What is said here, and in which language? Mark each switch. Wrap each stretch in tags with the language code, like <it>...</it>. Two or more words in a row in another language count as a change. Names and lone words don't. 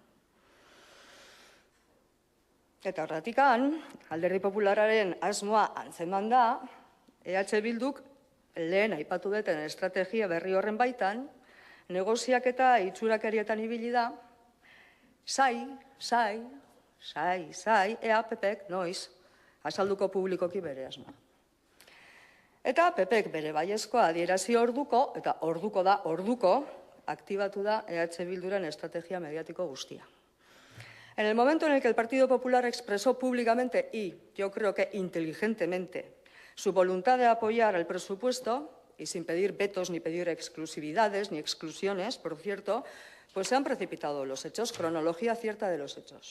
<eu>Eta horretikan, Alderdi Popularraren asmoa antzeman da, EH Bilduk lehen aipatu duten estrategia berri horren baitan, negoziak eta itxurakerietan ibili da, ea PPek noiz azalduko publikoki bere asmoa. Eta PPek bere baiezkoa adierazi orduko, eta orduko, aktibatu da EH Bilduren estrategia mediático guztia.</eu> <es>En el momento en el que el Partido Popular expresó públicamente y, yo creo que inteligentemente, su voluntad de apoyar el presupuesto, y sin pedir vetos ni pedir exclusividades ni exclusiones, por cierto, pues se han precipitado los hechos, cronología cierta de los hechos.</es>